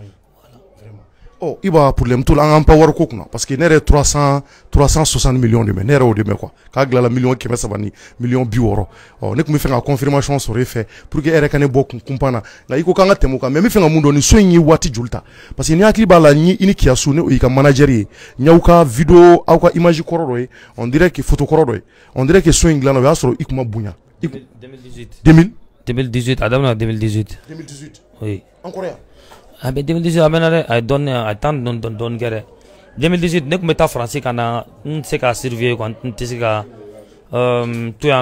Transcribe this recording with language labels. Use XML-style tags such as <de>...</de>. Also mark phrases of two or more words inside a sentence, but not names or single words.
<bm>Iba</bm> <fr>problème tout</fr> <bm>an pa wari ko kunna</bm> <fr>parce que</fr> <bm>ne yɛrɛ 360</bm> <fr>millions de</fr> <bm>mɛ ne yɛrɛ o de mɛ quoi k'a dilanla miliyɔn 300 ni miliyɔn 60 ne tun bɛ fɛ ka confirmation sɔrɔ e fɛ</bm> <fr>pour que</fr> <bm>e yɛrɛ ka ne bɔ kunpan na nka i ko k'an ka tɛmɛ o kan mais n bɛ fɛ ka mun dɔn nin so in ye waati joli ta</bm> <fr>parce que</fr> <bm>ni hakili b'a la i ni Kiyasu ne o y'i ka manager ye n y'aw ka vidéo aw ka image kɔrɔ dɔ ye</bm> <fr>on dirait que</fr> <bm>photo kɔrɔ dɔ ye</bm> <fr>on dirait que</fr> <bm>so in dilanna o y'a sɔrɔ i kun ma bonya. 2018 a daminɛ 2018. oui. an kɔrɔ yan. a bɛ 2018 a mɛnna dɛ a ye dɔɔni a ye temps dɔɔni kɛ dɛ 2018 ne tun bɛ taa Faransi ka na n tɛ se ka surveiller quoi n tɛ se ka to yan</bm>